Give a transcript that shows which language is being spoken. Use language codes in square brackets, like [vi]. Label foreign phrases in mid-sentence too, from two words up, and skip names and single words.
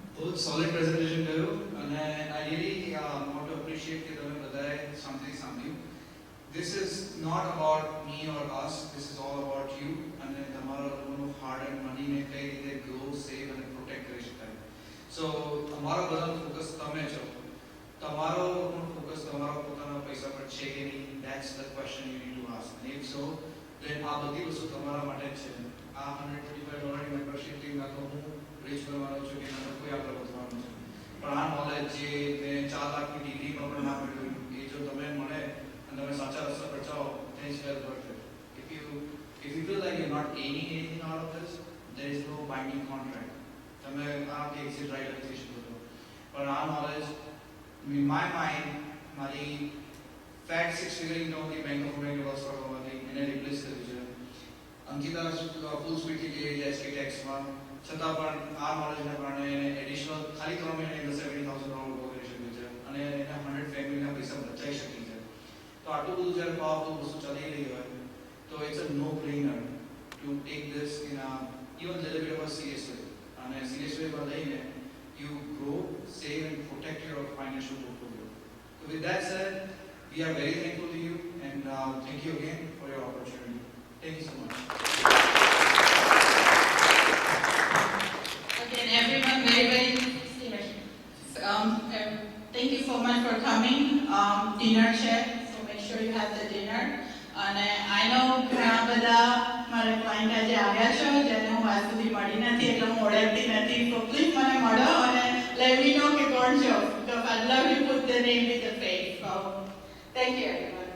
[gu] बहुत [en] solid presentation [gu] કર્યું અને [en] I really want to appreciate [gu] કે તમે બધાએ શાંતિથી સાંભળ્યું. [en] This is not about me or us. This is all about you and [gu] તમારા લોકોનું [en] hard earned money [gu] ને કઈ રીતે [en] grow, save and protect [gu] કરી શકાય. So અમારો બધાનો ફોકસ તમે છો. તમારો લોકોનો ફોકસ તમારા પોતાના પૈસા પર છે કે નહીં? [en] That's the question you need to ask. And if so, then [gu] આ બધી વસ્તુ તમારા માટે જ છે. આ $135 ની મેમ્બરશિપથી ના તો હું રીચ કરવાનો છું કે ના તો કોઈ આગળ વધવાનું છે. પણ આ નોલેજ જે મેં 4 લાખની ડિગ્રીમાં પણ ના મળ્યું એ જો તમે મળે અને તમે સાચા રસ્તા પર જાઓ, [en] then it's well worth it. If you feel like you're not gaining anything out of this, there is no binding contract. [gu] તમે આ કે [en] exit right [gu] લખી શકો છો. પણ આ નોલેજ [en] in my mind [gu] મારી [en] fat 6 figure [gu] ઇન્કમથી બેંક ઓફ અમેરિકા લોસ કરવામાંથી એને રિપ્લેસ કરી છે. અંકિતા ફૂલ સ્પીડથી ગઈ એસકે ટેક્સમાં, છતાં પણ આ નોલેજના કારણે એને એડિશનલ ખાલી 3 મહિનાની અંદર $70,000 ઉભો કરી શકે છે અને એના 100 ફેમિલીના પૈસા બચાવી શકે છે. તો આટલું બધું જ્યારે પાવરફુલ વસ્તુ ચાલી રહી હોય તો [en] it's a no brainer to take this in a even a little bit of a serious way. And a serious way by laying it, you grow, save and protect your financial portfolio. So with that said, we are very thankful to you and thank you again for your opportunity. Thank you so much. Again, everyone, very thank you so much for coming. Dinner check, so make sure you have the dinner. And I know [gu] ઘણા બધા મારા ક્લાયન્ટ આજે આવ્યા છો જેને હું આજ સુધી મળી નથી એટલે હું ઓળખતી નથી, તો પ્લીઝ મને મળો અને [en] let me know [gu] કે કોણ છો, [en] because I'd love to put the name with the face. So thank you everyone.